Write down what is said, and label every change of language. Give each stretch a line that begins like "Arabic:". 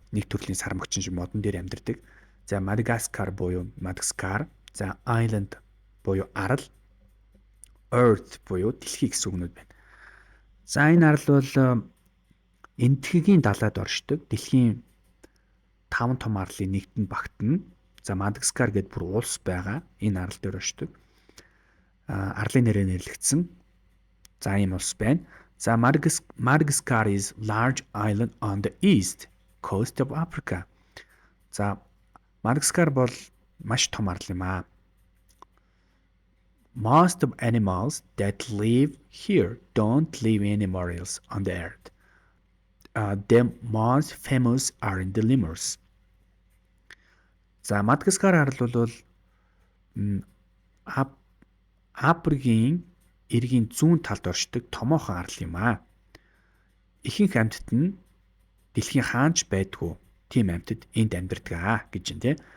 Mongolian: Нэг төрлийн сармагчин шиг модон дээр амьдардаг. За Мадагаскар буюу Мадагаскар, за island буюу арал, earth буюу дэлхий гэсэн үгнүүд байна. За энэ арал бол энэтхэгийн далайд оршдог. Дэлхийн 5 том арлын нэгдэнд багтана. За Мадагаскар гэдэг бүр улс байгаа. Энэ арал дээр оршдог. Арлын нэрээр нэрлэгдсэн. За ийм улс байна.
English: За Madagascar is large island on the east coast of Africa.
Mongolian: За Мадагаскар бол маш том арал юм аа.
English: Most of animals that live here don't live anywhere else on the earth. The most famous are in the lemurs.
Mongolian: За Мадагаскар арал бол Африкийн эргийн зүүн талд оршдог томоохон арал юм аа. Ихэнх амьтад нь дэлхийн хаанч байдгүй тийм амьтад энд амьдардаг аа гэж юм тий.